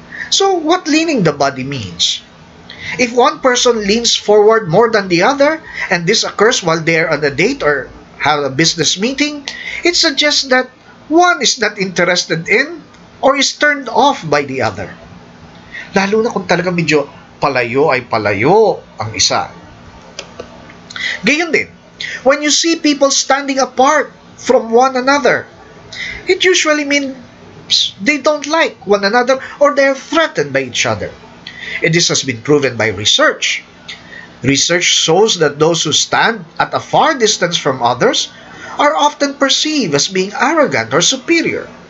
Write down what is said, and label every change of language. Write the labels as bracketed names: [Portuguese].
[English] So, what leaning the body means? If one person leans forward more than the other, and this occurs while they are on a date or have a business meeting, it suggests that one is not interested in or is turned off by the other. [Filipino] Lalo na kung talaga medyo palayo ay palayo ang isa. Gayon din, [English] when you see people standing apart from one another, it usually means they don't like one another or they are threatened by each other. And this has been proven by research. Research shows that those who stand at a far distance from others are often perceived as being arrogant or superior.